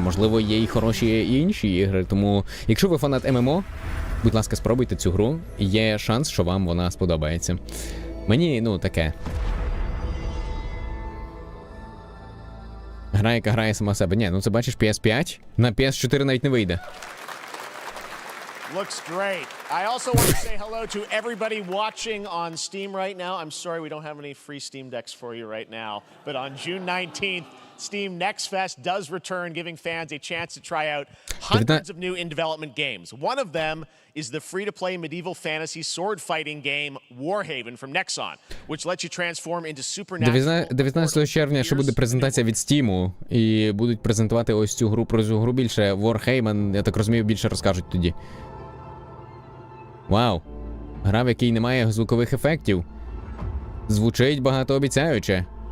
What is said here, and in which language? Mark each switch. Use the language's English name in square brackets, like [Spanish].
[Ukrainian] Можливо, є і хороші і інші ігри, тому якщо ви фанат ММО, будь ласка, спробуйте цю гру, є шанс, що вам вона сподобається. Мені, ну, таке. Гра, яка грає сама себе. Ні, ну це бачиш, PS5, на PS4 навіть не вийде. [English] Looks great. I also want to say hello to everybody watching on Steam right now. I'm sorry we don't have any free Steam Decks for you right now, but on June 19th, Steam Next Fest does return, giving fans a chance to try out hundreds of new in-development games. One of them is the free-to-play medieval fantasy sword-fighting game Warhaven from Nexon, which lets you transform into supernatural... [Ukrainian] 19 червня ще буде презентація від Steam, і будуть презентувати ось цю гру, про цю гру більше. Warhaven, я так розумію, більше розкажуть тоді. Вау. Гра, в якій немає звукових ефектів. Звучить багатообіцяюче.